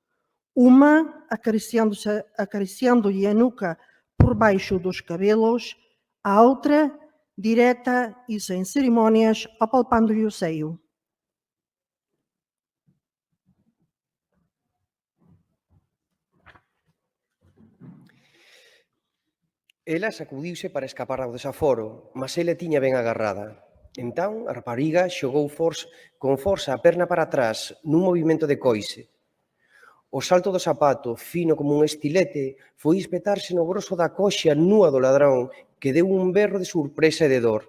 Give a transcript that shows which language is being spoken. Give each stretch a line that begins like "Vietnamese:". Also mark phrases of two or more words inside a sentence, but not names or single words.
Portuguese: Uma acariciando-lhe a nuca por baixo dos cabelos, a outra, direta e sem cerimônias, apalpando-lhe o seio.
Galician: Ela sacudiuse para escapar ao desaforo, mas ele tiña ben agarrada. Entón, a rapariga xogou con forza a perna para atrás nun movimento de coice. O salto do zapato, fino como un estilete, foi espetarse no groso da coxa nua do ladrón, que deu un berro de sorpresa e de dor.